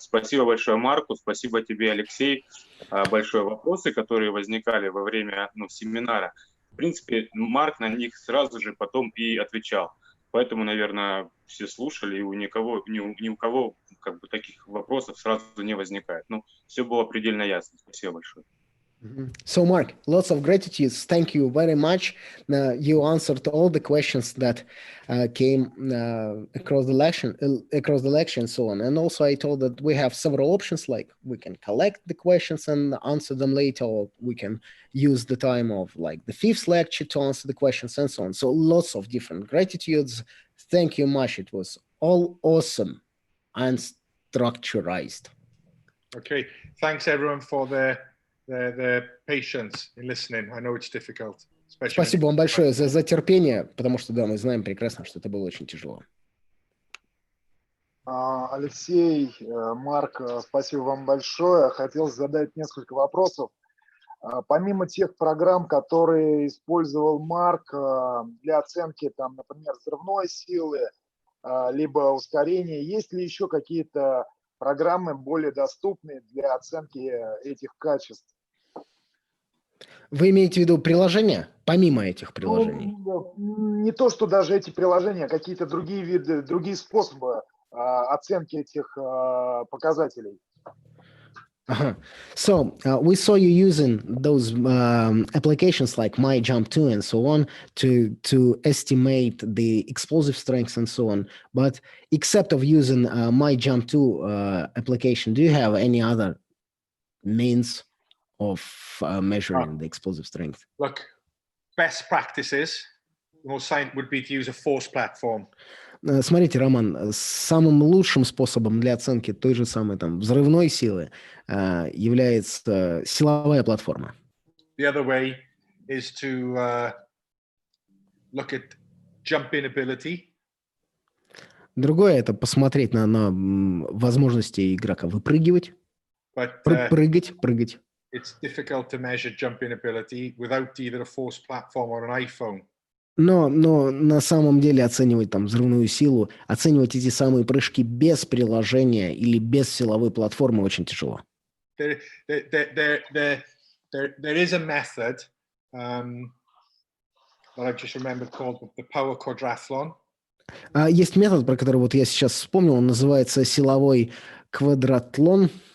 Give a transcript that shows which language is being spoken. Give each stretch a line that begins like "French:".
Russian: Спасибо большое Марку, спасибо тебе, Алексей. Большое вопросы, которые возникали во время семинара. В принципе, Марк на них сразу же потом и отвечал. Поэтому, наверное, все слушали, и ни у кого как бы таких вопросов сразу не возникает. Ну, все было предельно ясно. Спасибо большое.
English: So, Mark, lots of gratitude. Thank you very much. You answered all the questions that came across the lecture and so on. And also, I told that we have several options, like we can collect the questions and answer them later, or we can use the time of like the 5th lecture to answer the questions and so on. So, lots of different gratitudes. Thank you much. It was all awesome and structurized. Okay, thanks everyone for the patience in listening. I know it's difficult.
Russian: Спасибо вам большое за терпение, потому что, да, мы знаем прекрасно, что это было очень тяжело. Алексей, Марк, спасибо вам большое. Хотел задать несколько вопросов. Помимо тех программ, которые использовал Марк для оценки, там, например, взрывной силы, либо ускорения, есть ли еще какие-то программы более доступные для оценки этих качеств? Вы имеете в виду приложения, помимо этих приложений? Не то, что даже эти приложения, а какие-то другие виды, другие способы оценки этих показателей.
English: So, we saw you using those applications like MyJump2 and so on to estimate the explosive strengths and so on. But except of using MyJump2 application, do you have any other means of measuring the explosive strength? Look, best practices, the most science would be to use a force platform.
Russian: Смотрите, Роман, самым лучшим способом для оценки той же самой там взрывной силы является силовая платформа.
English: The other way is to look at jumping ability.
Russian: Другое – это посмотреть на возможности игрока выпрыгивать, прыгать.
English: It's difficult to measure jumping ability without either a force platform or an iPhone.
Russian: Но на самом деле оценивать там взрывную силу, оценивать эти самые прыжки без приложения или без силовой платформы очень тяжело.
English: There is a method that I've just remembered called the power quadrathlon.
Russian: Есть метод, про который вот я сейчас вспомнил, он называется силовой квадратлон.